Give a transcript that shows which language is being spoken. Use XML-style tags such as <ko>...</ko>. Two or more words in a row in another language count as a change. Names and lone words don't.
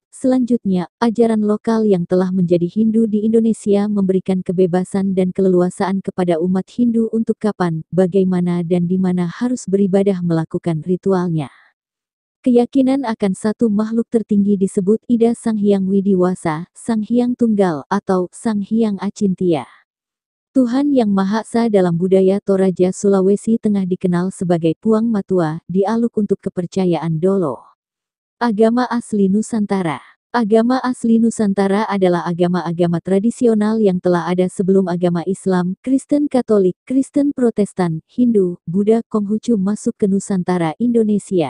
<id>Selanjutnya, ajaran lokal yang telah menjadi Hindu di Indonesia memberikan kebebasan dan keleluasaan kepada umat Hindu untuk kapan, bagaimana dan di mana harus beribadah melakukan ritualnya. Keyakinan akan satu makhluk tertinggi disebut Ida Sang Hyang Widiwasa, Sang Hyang Tunggal atau Sang Hyang Acintya. Tuhan Yang Maha Esa dalam budaya Toraja Sulawesi Tengah dikenal sebagai Puang Matua, dialuk untuk kepercayaan Dolo. Agama asli Nusantara. Agama asli Nusantara adalah agama-agama tradisional yang telah ada sebelum agama Islam, Kristen Katolik, Kristen Protestan, Hindu, Buddha, Konghucu masuk ke Nusantara Indonesia.</id>